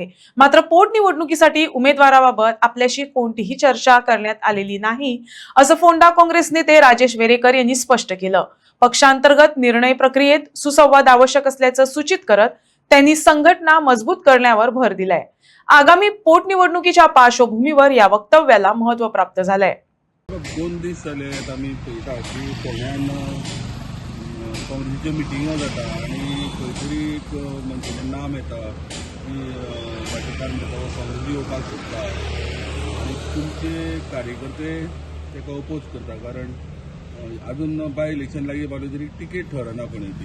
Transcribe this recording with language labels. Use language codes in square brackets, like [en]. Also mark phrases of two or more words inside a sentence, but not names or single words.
[mr] मात्र पोटनिवडणुकीसाठी उमेदवाराबाबत आपल्याशी कोणतीही चर्चा करण्यात आलेली नाही, असं फोंडा काँग्रेस नेते राजेश वेरेकर यांनी स्पष्ट केलं। पक्षांतर्गत निर्णय प्रक्रियेत सुसंवाद आवश्यक असल्याचं सूचित करत त्यांनी संघटना मजबूत करण्यावर भर दिलाय। आगामी पोटनिवडणुकीच्या पार्श्वभूमीवर या वक्तव्याला महत्त्व प्राप्त झालंय। [kok] 2 दीस जाले आमी पळयता की फोंड्यान काँग्रेसीच्यो मिटिंगो जाता आनी खंय तरी एक मनशाचें नाम येता की भाटीकार म्हणटा तो काँग्रेसी येवपाक सोदता आनी तुमचे कार्यकर्ते ताका अपोज करता, कारण अजून [en] by election [kok] लागीं पावले तरी टिकेट ठरना कोणी ती।